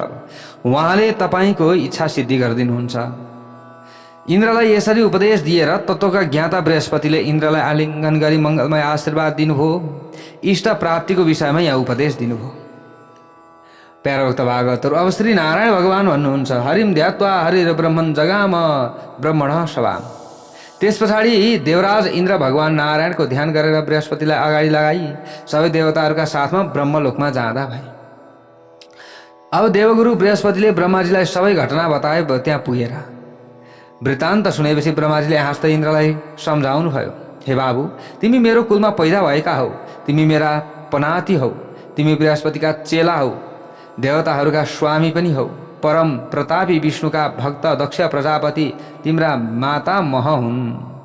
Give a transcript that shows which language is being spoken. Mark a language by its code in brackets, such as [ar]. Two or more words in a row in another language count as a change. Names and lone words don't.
[ne] अब उहाँले तपाईँको इच्छा सिद्धि गरिदिनुहुन्छ। इन्द्रलाई यसरी उपदेश दिएर तत्त्वका ज्ञाता बृहस्पतिले इन्द्रलाई आलिङ्गन गरी मङ्गलमय आशीर्वाद दिनुभयो। इष्ट प्राप्तिको विषयमा यहाँ उपदेश दिनुभयो। प्यारा भक्त भागवतहरू, अब श्री नारायण भगवान भन्नुहुन्छ, [sa] हरिम ध्यात्वा हरिर ब्रह्मन् जगाम ब्रह्मण सभाम। [ne] त्यस पछाडि देवराज इन्द्र भगवान नारायणको ध्यान गरेर बृहस्पतिलाई अगाडि लगाई सबै देवताहरूका साथमा ब्रह्मलोकमा जाँदा भए। अब देवगुरु बृहस्पतिले ब्रह्माजीलाई सबै घटना बताए। त्यहाँ पुगेर वृत्तान्त सुनेपछि ब्रह्माजीले हाँस्दै इन्द्रलाई सम्झाउनु भयो, हे बाबु, तिमी मेरो कुलमा पैदा भएका हौ, तिमी मेरा पनाती हौ, तिमी बृहस्पतिका चेला हौ, देवताहरूका स्वामी पनि हौ, परम प्रतापी विष्णुका भक्त दक्ष प्रजापति तिम्रा माता मह हुन्।